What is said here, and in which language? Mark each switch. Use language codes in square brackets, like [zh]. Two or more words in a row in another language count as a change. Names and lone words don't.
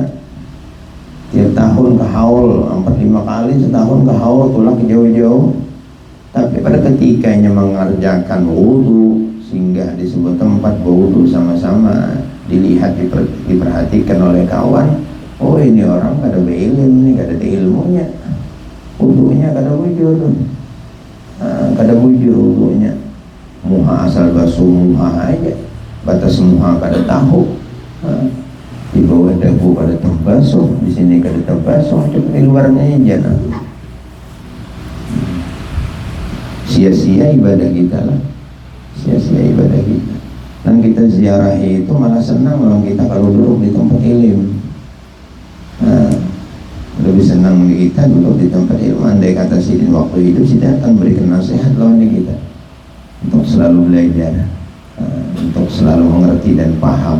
[id] Tiap tahun ke haul, 4-5 kali setahun ke haul, pulang ke jauh-jauh. Tapi pada ketikanya mengerjakan wudu, sehingga di sebuah tempat berwudu sama-sama, dilihat, diperhatikan oleh kawan, oh ini orang kada berilmu, ini kada ada ilmunya, wudunya kada bujur, kada bujur wudunya, muha asal basuh muha aja, batas muha kada tahu, di bawah dagu kada terbasuh, di sini kada terbasuh, cuma di luarnya aja. Sia-sia ibadah kita lah. Sia-sia ibadah kita. Dan kita ziarah itu malah senang orang kita kalau duduk di tempat ilmu. Nah, lebih senang kita duduk di tempat ilmu. Andai kata sidin waktu hidup tidak akan berikan nasihat lawan kita untuk selalu belajar, untuk selalu mengerti dan paham.